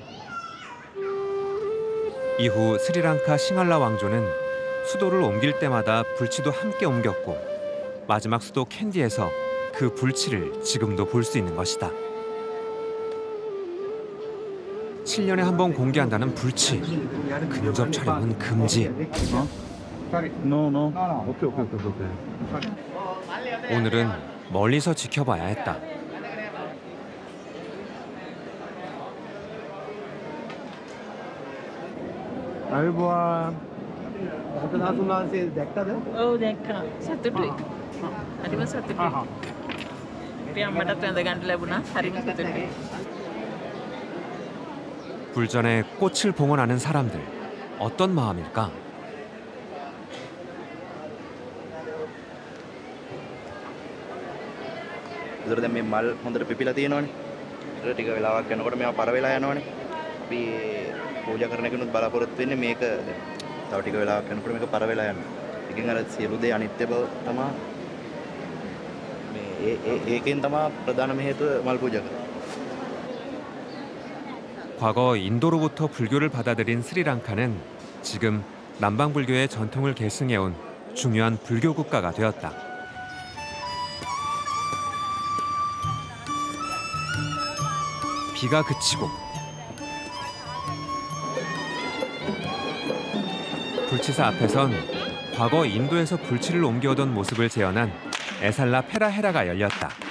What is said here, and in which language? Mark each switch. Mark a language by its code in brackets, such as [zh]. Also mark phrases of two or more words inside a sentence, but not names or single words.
[ko] 이후 스리랑카 싱할라 왕조는 수도를 옮길 때마다 불치도 함께 옮겼고 마지막 수도 캔디에서 그 불치를 지금도 볼 수 있는 것이다. 7년에 한 번 공개한다는 불치. 근접 촬영은 금지. 오늘은 멀리서 지켜봐야 했다. [si] අල්බුවන් රතනාතුන් වහන්සේ දැක්කද? ඔව් දැක්කා. සතුටුයි. හරිම සතුටුයි. අපි අම්මටත් වැඳ ගන්න ලැබුණා. හරිම සතුටුයි. [ko] 불전에 꽃을 봉헌하는 사람들. 어떤 마음일까? [si] ඒතර දැන් මේ මල් හොඳට පිපිලා තියෙනවනේ. ඒක ටික වෙලාවක් යනකොට මේවා පර වෙලා යනවනේ. අපි පූජා කරන කෙනුත් බලාපොරොත්තු වෙන්නේ මේක තව ටික වෙලාවක් යනකොට මේක පර වෙලා යනවා. ඒකෙන් අර සියලු දේ අනිත්‍ය බව තමයි මේ ඒකෙන් තමයි ප්‍රධානම හේතුව මල් පූජා කරන්නේ. [ko] 과거 인도로부터 불교를 받아들인 스리랑카는 지금 남방불교의 전통을 계승해온 중요한 불교 국가가 되었다. 비가 그치고 불치사 앞에선 과거 인도에서 불치를 옮겨오던 모습을 재현한 에살라 페라헤라가 열렸다.